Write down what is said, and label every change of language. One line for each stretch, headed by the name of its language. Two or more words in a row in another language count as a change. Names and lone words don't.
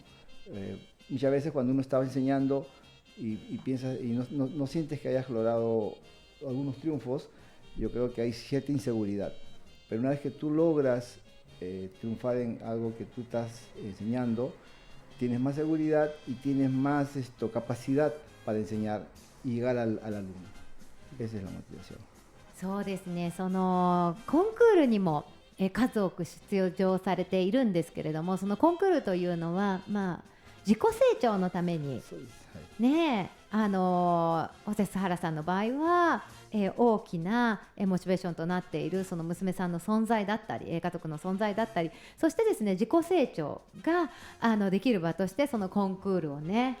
Spanish: Muchas veces cuando uno estaba enseñando y piensas y no sientes que hayas logrado algunos triunfos, yo creo que hay cierta inseguridad. Pero una vez que tú logras triunfar en algo que tú estás enseñando, tienes más seguridad y tienes más capacidad para enseñar y llegar al alumno. Esa es la motivación.
Japanese: そうですね、そのコンクールにも数多く出場されているんですけれども、そのコンクールというのは、まあ、自己成長のためにそうです。はい。ね、おせすはらさんの場合は、大きな、モチベーションとなっているその娘さんの存在だったり、家族の存在だったり、そしてですね、自己成長ができる場としてそのコンクールをね、